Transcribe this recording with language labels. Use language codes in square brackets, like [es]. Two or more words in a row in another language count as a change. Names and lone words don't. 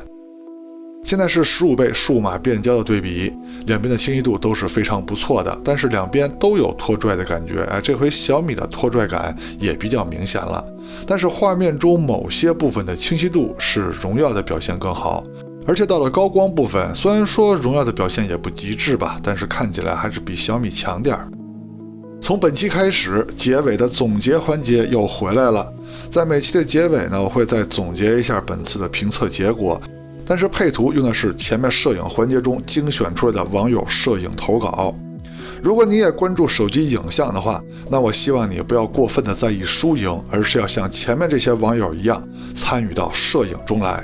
[zh] 現在是15倍數碼變焦的對比，兩邊的清晰度都是非常不錯的，但是兩邊都有拖拽的感覺，這回小米的拖拽感也比較明顯了。但是畫面中某些部分的清晰度是榮耀的表現更好，而且到了高光部分，雖然說榮耀的表現也不極致吧，但是看起來還是比小米強點兒。從本期開始，結尾的總結環節又回來了。在每期的結尾呢，我會再總結一下本次的評測結果，但是配圖用的是前面攝影環節中精選出來的網友攝影投稿。如果你也關注手機影像的話，那我希望你不要過分的在意輸贏，而是要像前面這些網友一樣參與到攝影中來。